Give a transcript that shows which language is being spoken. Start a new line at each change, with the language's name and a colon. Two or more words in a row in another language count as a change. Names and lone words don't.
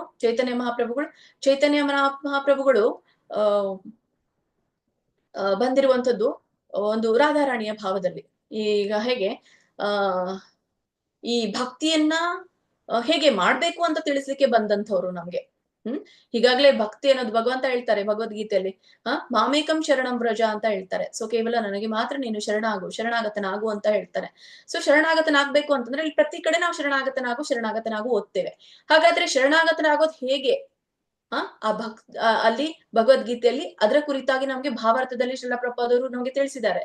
Kannada: ಚೈತನ್ಯ ಮಹಾಪ್ರಭುಗಳು ಬಂದಿರುವಂತದ್ದು ಒಂದು ರಾಧಾರಾಣಿಯ ಭಾವದಲ್ಲಿ. ಈಗ ಹೇಗೆ ಈ ಭಕ್ತಿಯನ್ನ ಹೇಗೆ ಮಾಡ್ಬೇಕು ಅಂತ ತಿಳಿಸ್ಲಿಕ್ಕೆ ಬಂದಂಥವ್ರು ನಮ್ಗೆ. ಹೀಗಾಗ್ಲೇ ಭಕ್ತಿ ಅನ್ನೋದು ಭಗವಂತ ಹೇಳ್ತಾರೆ ಭಗವದ್ಗೀತೆಯಲ್ಲಿ,
Sanskrit: ಮಾಮೇಕಂ ಶರಣಂ ವ್ರಜ
Kannada: ಅಂತ ಹೇಳ್ತಾರೆ. ಸೊ ಕೇವಲ ನನಗೆ ಮಾತ್ರ ನೀನು ಶರಣಾಗತನಾಗು ಅಂತ ಹೇಳ್ತಾರೆ. ಸೊ ಶರಣಾಗತನಾಗ್ಬೇಕು ಅಂತಂದ್ರೆ ಇಲ್ಲಿ ಪ್ರತಿ ಕಡೆ ನಾವು ಶರಣಾಗತನಾಗು ಓದ್ತೇವೆ. ಹಾಗಾದ್ರೆ ಶರಣಾಗತನಾಗೋದು ಹೇಗೆ? ಅಲ್ಲಿ ಭಗವದ್ಗೀತೆಯಲ್ಲಿ ಅದರ ಕುರಿತಾಗಿ ನಮ್ಗೆ ಭಾವಾರ್ಥದಲ್ಲಿ ಶ್ರೀಲ ಪ್ರಭುಪಾದರು ನಮ್ಗೆ ತಿಳಿಸಿದ್ದಾರೆ.